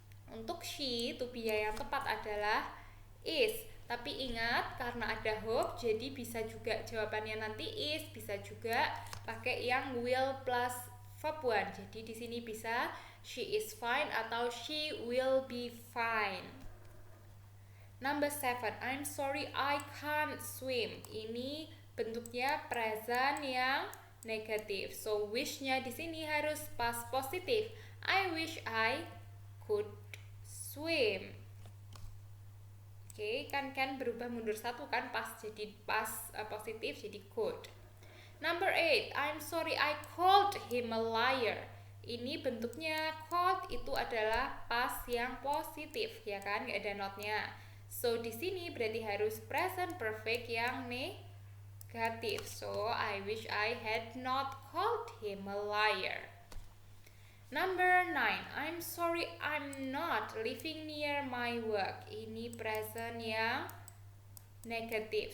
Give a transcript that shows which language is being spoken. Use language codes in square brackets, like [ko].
[id] Untuk she, to be yang tepat adalah is. Tapi ingat, karena ada hope, jadi bisa juga jawabannya nanti is, bisa juga pakai yang will plus verb 1. Jadi di sini bisa [en] she is fine [id] atau [en] she will be fine. Number 7, I'm sorry I can't swim. [id] Ini bentuknya present yang negatif. So wish-nya di sini harus past positif. [en] I wish I could swim. [id] Oke, kan berubah mundur satu kan, pas jadi past positif jadi could. [en] Number 8, I'm sorry I called him a liar. [id] Ini bentuknya called itu adalah past yang positif ya kan, nggak ada not-nya. So di sini berarti harus present perfect yang negatif. [en] So I wish I had not called him a liar. Number 9, I'm sorry I'm not living near my work. [id] Ini present yang negatif.